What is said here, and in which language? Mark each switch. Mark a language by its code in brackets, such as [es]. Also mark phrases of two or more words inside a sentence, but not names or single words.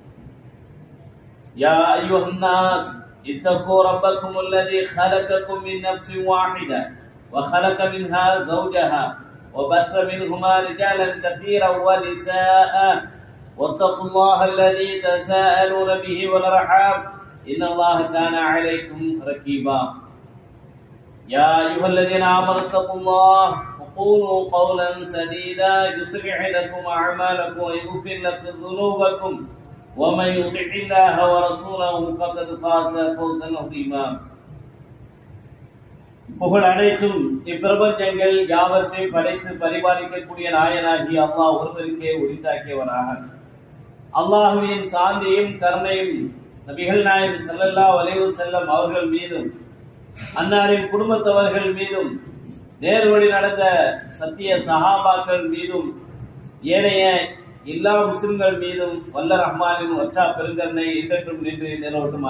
[ar] يا أيها الناس اتقوا ربكم الذي خلقكم من نفس واحدة وخلق منها زوجها وبث منهما رجالا كثيرا ونساء واتقوا الله الذي تساءلون به والأرحام إن الله كان عليكم رقيبا. يا أيها الذين آمنوا اتقوا الله وقولوا قولا سديدا يصلح لكم أعمالكم ويغفر لكم ذنوبكم ومن يطع الله ورسوله فقد فاز فوزا عظيما. [ta] புகழ் அனைத்தும் இப்பிரபஞ்சங்கள் யாவற்றை படைத்து பரிபாலிக்கக்கூடிய நாயனாகி அல்லாஹ் ஒருவருக்கே உரித்தாக்கியவராக. அல்லாஹ்வின் சாந்தியும் கருணையும் நபிகள் நாயகம் [ar] صلى الله عليه وسلم [ta] அவர்கள் மீதும் அன்னாரின் குடும்பத்தவர்கள் மீதும் நேர்வழி நடந்த சத்திய சஹாபாக்கள் மீதும் ஏனைய எல்லா முஸ்லிம்கள் மீதும் வல்ல ரஹ்மானின் ஒற்றா பெருங்கருணை என்றென்றும் நின்று நிலவட்டுமாக.